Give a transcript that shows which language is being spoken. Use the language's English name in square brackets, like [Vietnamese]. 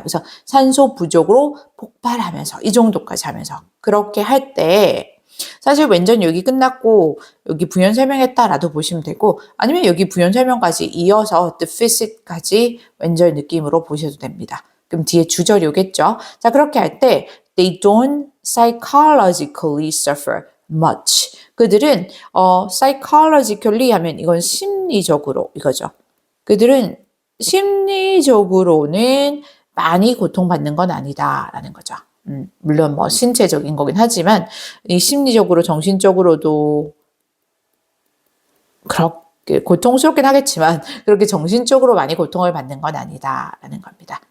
[Korean] 그래서 산소 부족으로 폭발하면서 이 정도까지 하면서 그렇게 할 때 사실 완전 여기 끝났고 여기 부연 설명했다라도 보시면 되고 아니면 여기 부연 설명까지 이어서 deficit까지 완전 느낌으로 보셔도 됩니다. 그럼 뒤에 주절이 오겠죠. 자 그렇게 할 때 [English] they don't psychologically suffer much. [Korean] 그들은 psychologically 하면 이건 심리적으로 이거죠. 그들은 심리적으로는 많이 고통받는 건 아니다라는 거죠. 물론 뭐 신체적인 거긴 하지만 이 심리적으로 정신적으로도 그렇게 고통스럽긴 하겠지만 그렇게 정신적으로 많이 고통을 받는 건 아니다라는 겁니다.